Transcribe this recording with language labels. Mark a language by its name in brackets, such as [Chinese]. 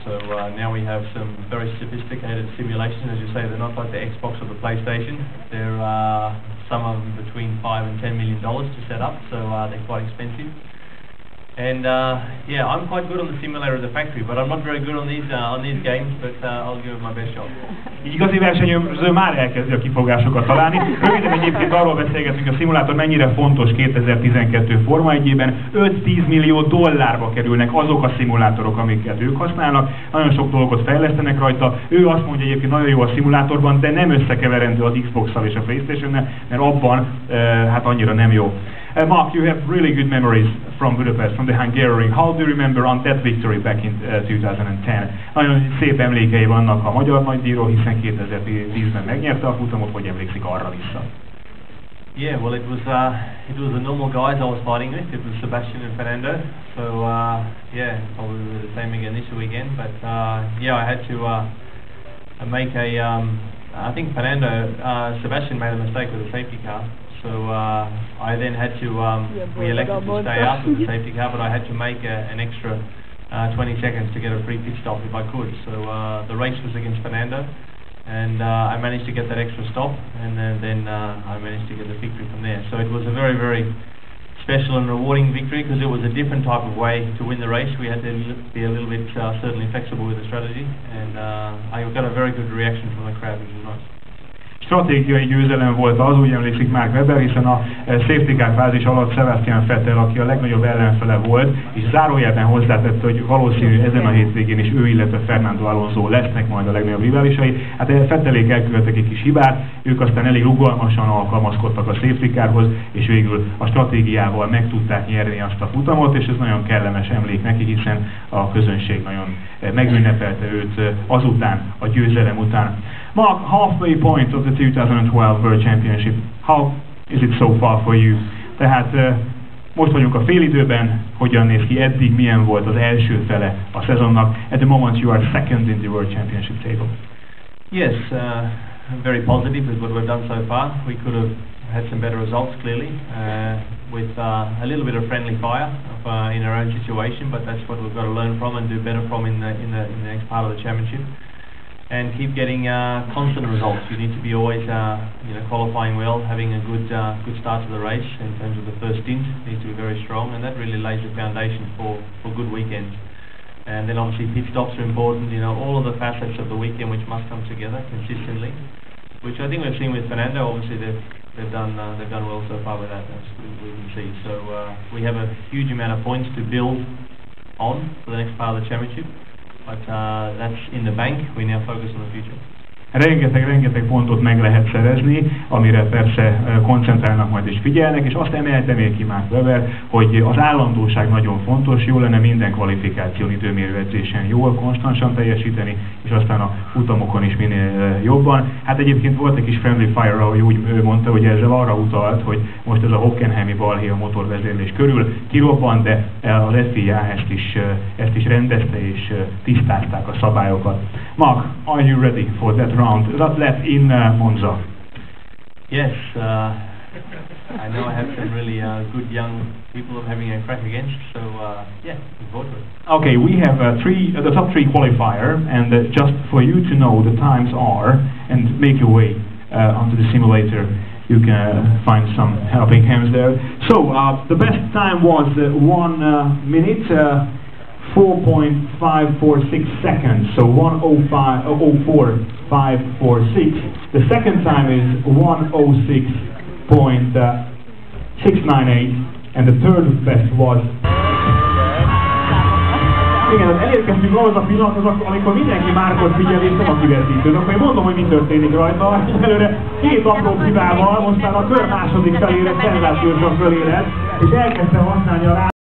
[English] So now we have some very sophisticated simulations. As you say, they're not like the Xbox or the PlayStation. They're some of them between $5 and $10 million to set up, so they're quite expensive. And yeah, I'm quite good on the simulator of the factory, but I'm not very good on these games, but I'll give it my best shot. [Hungarian] Igazi versenyző már elkezdi a kifogásokat találni. Röviden egyébként arról beszélgetünk, a szimulátor mennyire fontos 2012 Forma 1-ben. 5-10 millió dollárba kerülnek azok a szimulátorok, amiket ők használnak. Nagyon sok dolgot fejlesztenek rajta. Ő azt mondja egyébként nagyon jó a szimulátorban, de nem összekeverendő az Xbox-szal és a PlayStation-nel, mert abban hát annyira nem jó. [English] Mark, you have really good memories from Budapest, from the Hungarian. How do you remember on that victory back in 2010? [Hungarian] Nagyon szép emlékei vannak a magyar nagydíjról, hiszen 2010-ben megnyerte a futamot, hogy emlékszik arra vissza? [English] Yeah, well, it was the normal guys I was fighting with. It was Sebastian and Fernando. So yeah, probably the same again this weekend. But yeah, I had to make a. I think Sebastian made a mistake with the safety car. So I then had to, we elected to stay out with the safety car, but I had to make an extra 20 seconds to get a free pit stop if I could. So the race was against Fernando, and I managed to get that extra stop, and then I managed to get the victory from there. So it was a very, very special and rewarding victory, because it was a different type of way to win the race. We had to be a little bit certainly flexible with the strategy, and I got a very good reaction from the crowd, which was nice. [Hungarian] Stratégiai győzelem volt az, úgy emlékszik Mark Webber, hiszen a safety car fázis alatt Sebastian Vettel, aki a legnagyobb ellenfele volt, és zárójelben hozzátette, hogy valószínű ezen a hétvégén is ő, illetve Fernando Alonso lesznek majd a legnagyobb riválisai. Hát Vettelék elkövettek egy kis hibát, ők aztán elég rugalmasan alkalmazkodtak a safety carhoz, és végül a stratégiával meg tudták nyerni azt a futamot, és ez nagyon kellemes emlék neki, hiszen a közönség nagyon megünnepelte őt azután, a győzelem után. [English] Mark, halfway point of the 2012 World Championship. How is it so far for you? [Hungarian] Tehát most vagyunk a félidőben, hogyan néz ki eddig, milyen volt az első fele a szezonnak? [English] At the moment you are second in the World Championship table. Yes, very positive with what we've done so far. We could have had some better results clearly, with a little bit of friendly fire in our own situation, but that's what we've got to learn from and do better from in the next part of the championship. And keep getting constant results. You need to be always, qualifying well, having a good start to the race in terms of the first stint. Needs to be very strong, and that really lays the foundation for good weekends. And then obviously pit stops are important. All of the facets of the weekend which must come together consistently, which I think we've seen with Fernando. Obviously they've done well so far with that. That's what we can see. So we have a huge amount of points to build on for the next part of the championship. But that's in the bank. We now focus on the future. [Hungarian] Rengeteg pontot meg lehet szerezni, amire persze koncentrálnak majd és figyelnek, és azt emelte még ki Mark Webber, hogy az állandóság nagyon fontos, jó lenne minden kvalifikáción, időmérőedzésen jól, konstansan teljesíteni, és aztán a futamokon is minél jobban. Hát egyébként volt egy kis [English] friendly fire, [Hungarian] ahogy úgy mondta, hogy ezzel arra utalt, hogy most ez a Hockenheimi balhé a motorvezérlés körül kirobbant, de az FIA ezt is rendezte és tisztázták a szabályokat. [English] Mark, are you ready for that round that left in Monza? Yes, I know I have some really good young people I'm having a crack against, so yeah, looking forward to it. Okay, we have the top three qualifier, and just for you to know the times are, and make your way onto the simulator, you can find some helping hands there. So the best time was 1 minute 4.546 seconds, so 1:04.546. The second time is 1:06.698, and the third best was. [Hungarian] Igen, elérkeztünk ahhoz a pillanathoz, amikor mindenki Markot figyel és nem a kivetítőt. Akkor én mondom, hogy mi történik rajta. Előre két apró hibával, most már a kör második felére szenzációsan fölérett, és elkezdte használni a